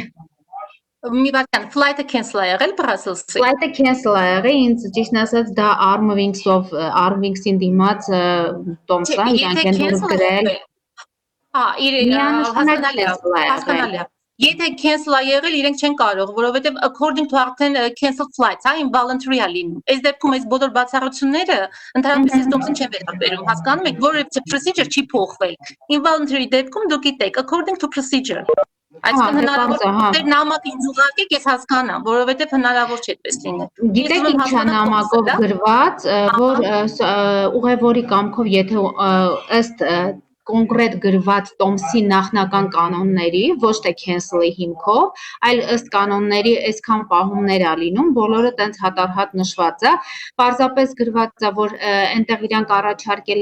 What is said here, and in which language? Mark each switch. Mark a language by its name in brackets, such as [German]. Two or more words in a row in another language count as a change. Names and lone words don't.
[Armenian] Մի բան, [English] flight-ը cancel [Armenian] է եղել Brussels-ից։ [English] Flight-ը cancel [Armenian] է եղել, ինձ ճիշտ ասած դա Armwings-ին դիմաց տոմս է, իրանք են որ գրել։ Հա, հասկանալի է։ Եթե cancel է եղել, իրենք չեն կարող, որովհետև [English] according to [Armenian] արդեն [English] cancel flights, [Armenian] հա, involuntary է լինում։ Այս դեպքում այս բոլոր բացառությունները ընդհանրապես այս տոմսին չեն վերաբերում, հասկանում եք, որովհետև procedure չի փոխվել։ Involuntary դեպքում դուք գիտեք, [English] according to procedure։ [Armenian] Այսինքն հնարավոր է դեր նամակ ինձ ուղարկեք, ես հասկանամ, որովհետև հնարավոր չէ այդպես լինել։ Գիտեք ինչա նամակով գրված, որ ուղևորի կամքով, եթե ըստ կոնկրետ գրված տոմսի նախնական կանոնների, ոչ թե cancel-ի հիմքով, այլ ըստ կանոնների այսքան պահումներ է լինում, բոլորը տենց հատառհատ նշված է, պարզապես գրված է, որ այնտեղ իրանք առաջարկել